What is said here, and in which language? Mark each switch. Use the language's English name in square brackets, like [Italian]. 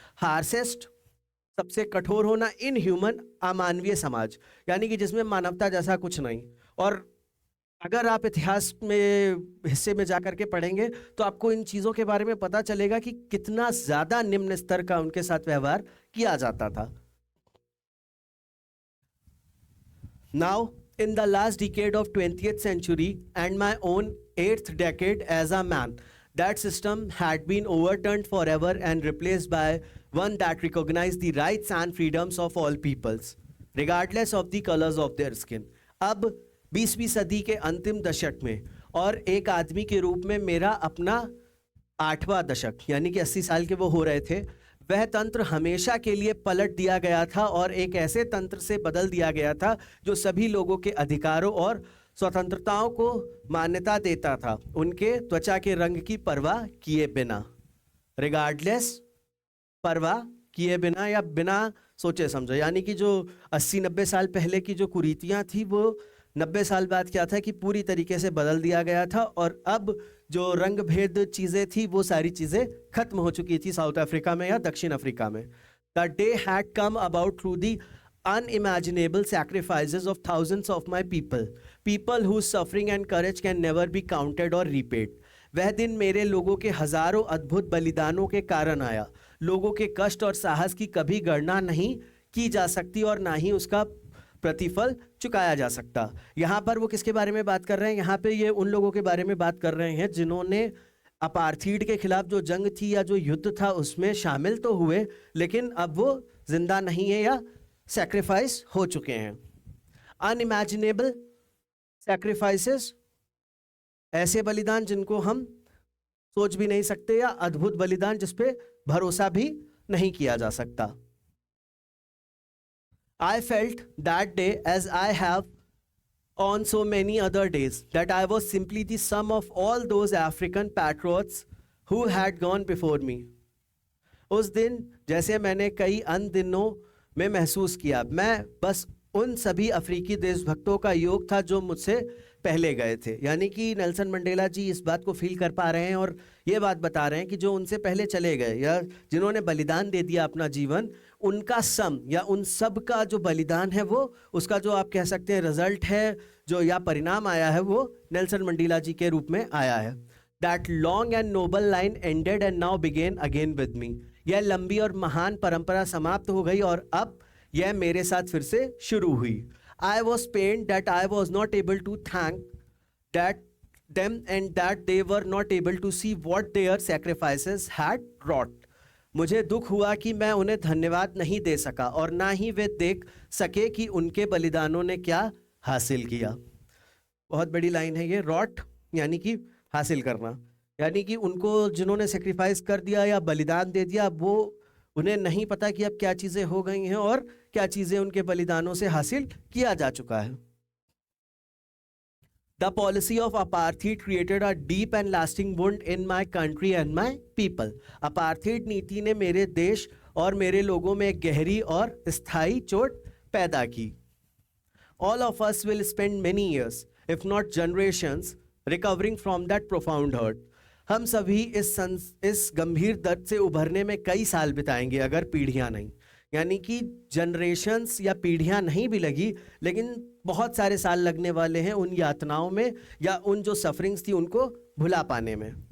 [Hindi] Harshest सबसे कठोर होना, इनह्यूमन अमानवीय समाज, यानी कि जिसमें मानवता जैसा कुछ नहीं। और अगर आप इतिहास में हिस्से में जाकर के पढ़ेंगे तो आपको इन चीज़ों के बारे में पता चलेगा कि कितना ज़्यादा निम्न स्तर का उनके साथ व्यवहार किया जाता था। [English] Now, in the last decade of 20th century and my own 8th decade as a man, that system had been overturned forever and replaced by one that recognized the rights and freedoms of all peoples, regardless of the colors of their skin. [Hindi] अब 20वीं सदी के अंतिम दशक में और एक आदमी के रूप में मेरा अपना 8वां दशक, यानी कि 80 साल के वो हो रहे थे, वह तंत्र हमेशा के लिए पलट दिया गया था और एक ऐसे तंत्र से बदल दिया गया था जो सभी लोगों के अधिकारों और स्वतंत्रताओं को मान्यता देता था, उनके त्वचा के रंग की परवाह किए बिना, रिगार्डलेस, परवाह किए बिना या बिना सोचे समझे। यानी कि जो 80-90 साल पहले की जो कुरीतियां थी वो 90 साल बाद क्या था कि पूरी तरीके से बदल दिया गया था, और अब जो रंग भेद चीज़ें थी वो सारी चीज़ें खत्म हो चुकी थी साउथ अफ्रीका में या दक्षिण अफ्रीका में। [English] The day had come about through the unimaginable sacrifices of thousands of my people whose suffering and courage can never be counted or repaid. [Hindi] वह दिन मेरे लोगों के हजारों अद्भुत बलिदानों के कारण आया। लोगों के कष्ट और साहस की कभी गणना नहीं की जा सकती और ना ही उसका प्रतिफल चुकाया जा सकता। यहाँ पर वो किसके बारे में बात कर रहे हैं? यहाँ पे ये उन लोगों के बारे में बात कर रहे हैं जिन्होंने अपार्थीड के खिलाफ जो जंग थी या जो युद्ध था उसमें शामिल तो हुए, लेकिन अब वो जिंदा नहीं है या सैक्रिफाइस हो चुके हैं। [English] unimaginable sacrifices, [Hindi] ऐसे बलिदान जिनको हम सोच भी नहीं सकते, या अद्भुत बलिदान जिसपे भरोसा भी नहीं किया जा सकता। [English] I felt that day, as I have on so many other days, that I was simply the sum of all those African patriots who had gone before me. [Hindi] उस दिन जैसे मैंने कई अन्य दिनों में महसूस किया, मैं बस उन सभी अफ्रीकी देशभक्तों का योग था जो मुझसे पहले गए थे। यानी कि नेल्सन मंडेला जी इस बात को फील कर पा रहे हैं और ये बात बता रहे हैं कि जो उनसे पहले चले गए या जिन्होंने बलिदान दे दिया अपना जीवन, उनका सम या उन सब का जो बलिदान है वो उसका जो आप कह सकते हैं रिजल्ट है, जो या परिणाम आया है, वो नेल्सन मंडेला जी के रूप में आया है। [English] That long and noble line ended and now begin again with me. [Hindi] यह लंबी और महान परंपरा समाप्त हो गई और अब यह मेरे साथ फिर से शुरू हुई। [English] I was pained that I was not able to thank them and that they were not able to see what their sacrifices had wrought. [Hindi] मुझे दुख हुआ कि मैं उन्हें धन्यवाद नहीं दे सका और ना ही वे देख सके कि उनके बलिदानों ने क्या हासिल किया। बहुत बड़ी लाइन है ये। रॉट यानी कि हासिल करना, यानी कि उनको जिन्होंने सेक्रीफाइस कर दिया या बलिदान दे दिया, वो उन्हें नहीं पता कि अब क्या चीज़ें हो गई हैं और क्या चीज़ें उनके बलिदानों से हासिल किया जा चुका है। [English] The policy of apartheid created a deep and lasting wound in my country and my people. [Hindi] apartheid नीति ने मेरे देश और मेरे लोगों में एक गहरी और स्थायी चोट पैदा की। [English] All of us will spend many years, if not generations, recovering from that profound hurt. [Hindi] हम सभी इस गंभीर दर्द से उभरने में कई साल बिताएंगे अगर पीढ़ियां नहीं, यानी कि जनरेशन्स या पीढ़ियां नहीं भी लगी, लेकिन बहुत सारे साल लगने वाले हैं उन यातनाओं में या उन जो सफरिंग्स थी उनको भुला पाने में।